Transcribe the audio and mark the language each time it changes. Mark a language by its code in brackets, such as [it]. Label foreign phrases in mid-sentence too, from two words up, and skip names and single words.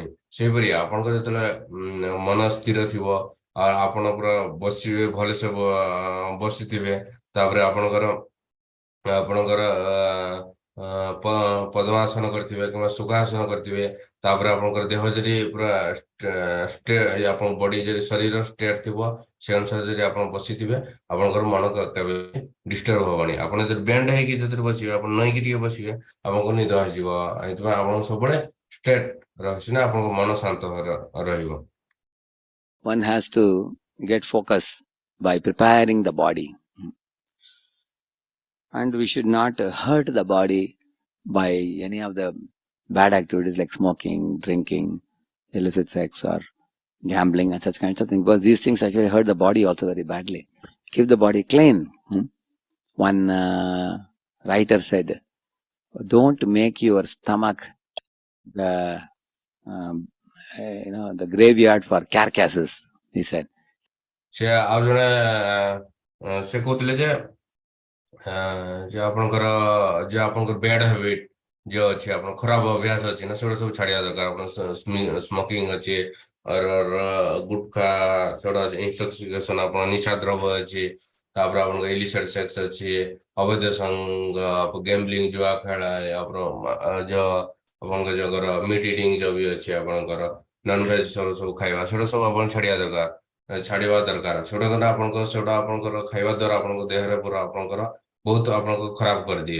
[or] ସେଇପରି ଆପଣଙ୍କର ଯେତେବେଳେ ମନ ସ୍ଥିର ଥିବ, ଆପଣ ପୁରା ବସିବେ, ଭଲସେ ବସିଥିବେ, ତାପରେ ଆପଣଙ୍କର ପଦ୍ମାସନ କରିଥିବେ କିମ୍ବା ସୁଖାସନ କରିଥିବେ, ତାପରେ ଆପଣଙ୍କର ଦେହ ଯଦି ପୁରା ଆପଣଙ୍କ ବଡି ଯଦି ଶରୀର ଷ୍ଟ୍ରେଟ ଥିବ, ସେ ଅନୁସାରେ ଯଦି ଆପଣ ବସିଥିବେ, ଆପଣଙ୍କର ମନ କେବେ ଡିଷ୍ଟର୍ବ ହବନି। ଆପଣ ଯଦି ବେଣ୍ଡ ହେଇକି ଯଦି ବସିବେ, ଆପଣ ନଇଁକି ଟିକେ ବସିବେ, ଆପଣଙ୍କୁ ନିଦ ଆସିଯିବ। ଏଥିପାଇଁ ଆପଣଙ୍କୁ ସବୁବେଳେ ଷ୍ଟ୍ରେଟ ରହୁଛି ନା, ଆପଣଙ୍କ ମନ ଶାନ୍ତ ରହିବ। [en] one has to get focus by preparing the body. And we should not hurt the body by any of the bad activities like smoking, drinking, illicit sex or gambling and such kinds of things, because these things actually hurt the body also very badly. Keep the body clean. One writer said, don't make your stomach the graveyard for carcasses, he said. [or] ସେ ଆଉ ଜଣେ ସେ କହୁଥିଲେ ଯେ ଆପଣଙ୍କର [en] bad habit [or] ଯେ ଅଛି, ଆପଣ ଖରାପ ଅଭ୍ୟାସ ଅଛି ନା, ସେଗୁଡ଼ା ସବୁ ଛାଡିବା ଦରକାର। ଆପଣ ସ୍ମୋକିଂ ଅଛି, ଗୁଟଖା, ସେଗୁଡ଼ା ଇନ୍ଟକ୍ସିକେସନ, ଆପଣ ନିଶା ଦ୍ରବ୍ୟ ଅଛି, ତାପରେ ଆପଣଙ୍କ [en] illicit sex [or] ଅଛି, ଅବୈଧ ସଙ୍ଗ, ଗେମ୍ବଲିଂ, ଜୁଆ ଖେଳ, ଆପଣଙ୍କ ଯୋଉ [en] meat eating [or] ଯୋଉ ବି ଅଛି ଆପଣଙ୍କର, ନନଭେଜ ସବୁ ଖାଇବା ସେଗୁଡ଼ା ସବୁ ଆପଣ ଛାଡ଼ିବା ଦରକାର ସେଗୁଡ଼ା ଆପଣଙ୍କର ଖାଇବା ଦ୍ୱାରା ଆପଣଙ୍କ ଦେହରେ ପୁରା ଆପଣଙ୍କର ବହୁତ ଆପଣଙ୍କୁ ଖରାପ କରିଦିଏ।